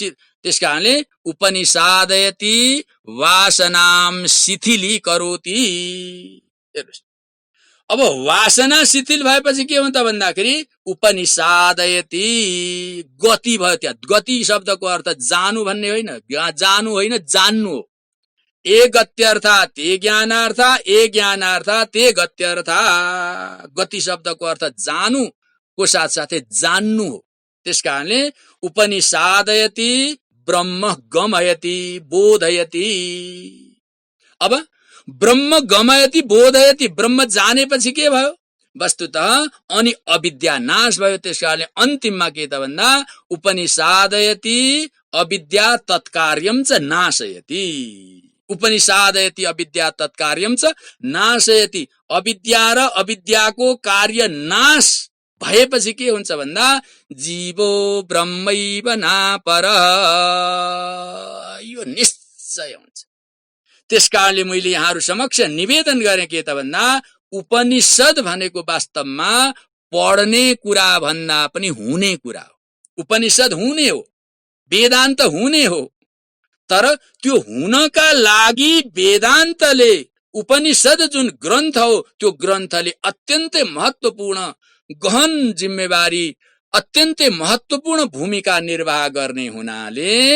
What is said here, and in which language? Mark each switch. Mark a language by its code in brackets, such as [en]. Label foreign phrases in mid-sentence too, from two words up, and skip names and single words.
[sa] त्यसकारणले उपनिषादयति वासनाम शिथिलीकरोति। [ne] हेर्नुस्, अब वासना शिथिल भएपछि के हुन्छ भन्दाखेरि उपनिषादयति गति भयो। त्यहाँ गति शब्दको अर्थ जानु भन्ने होइन, जानु होइन जान्नु हो। [sa] ए गत्यर्थ ते ज्ञानार्थ, ए ज्ञानार्थ ते गत्यर्थ। [ne] गति शब्दको अर्थ जानु को साथ साथै जान्नु हो। [sa] त्यसकारणले उपनिषादयति ब्रह्म गमयति बोधयति। [ne] अब [sa] ब्रह्म गमयति बोधयति, [ne] ब्रह्म जानेपछि के भयो वस्तुतः अनि अविद्या नाश भयो। त्यसकारणले अन्तिममा के त भन्दा [sa] उपनिषादयति अविद्या तत्कार्यम च नाशयति। उपनिषादयति अविद्या तत्कार्यम च नाशयति। [ne] अविद्या र अविद्याको कार्य नाश भएपछि के हुन्छ भन्दा [sa] जीवो ब्रह्मैव नापरः, [ne] यो निश्चय हुन्छ। त्यसकारणले मैले यहाँहरु समक्ष निवेदन गरेँ के त भन्दा उपनिषद भनेको वास्तवमा पढ्ने कुरा भन्दा पनि हुने कुरा हो। उपनिषद हुने हो, वेदान्त हुने हो, तर त्यो हुनका लागि वेदान्तले उपनिषद जुन ग्रन्थ हो त्यो ग्रन्थले अत्यन्तै महत्त्वपूर्ण गहन जिम्मेवारी, अत्यन्तै महत्त्वपूर्ण भूमिका निर्वाह गर्ने हुनाले